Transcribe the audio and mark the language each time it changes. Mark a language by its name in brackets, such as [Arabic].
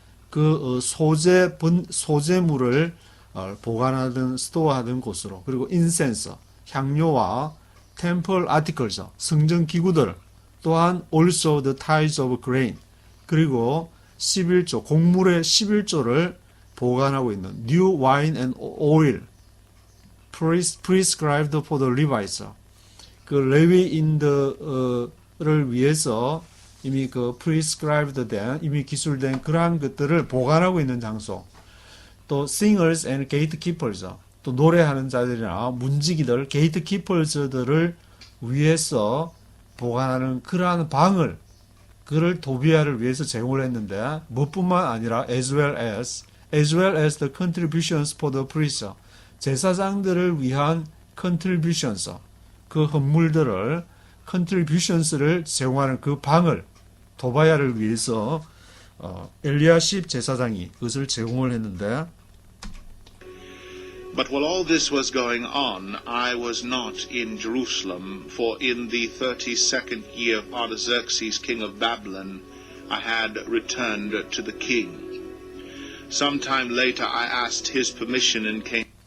[Korean] 그 소재물을 보관하던 스토어하던 곳으로 그리고 인센스 향료와 temple articles 성전 기구들 또한 [English] also the tithes of grain [Korean] 그리고 11조 곡물의 11조를 보관하고 있는 [English] new wine and oil prescribed for the Levites. [Korean] 그 레위인들을 위해서 이미 그 prescribed 된 이미 기술된 그러한 것들을 보관하고 있는 장소. [English] 또 singers and gatekeepers. [Korean] 또 노래하는 자들이나 문지기들 gatekeepers들을 위해서 보관하는 그러한 방을 그를 도비야를 위해서 제공을 했는데 무엇뿐만 아니라 [English] as well as the contributions for the priests. [Korean] 제사장들을 위한 contributions. 그 헌물들을 contributions를 제공하는 그 방을 도바야를 위해서 엘리아십 제사장이 그것을 제공을 했는데 [English] But while all this was going on, I was not in Jerusalem, for in the 32nd year of Artaxerxes, king of Babylon, I had returned to the king. Sometime later I asked his permission and came.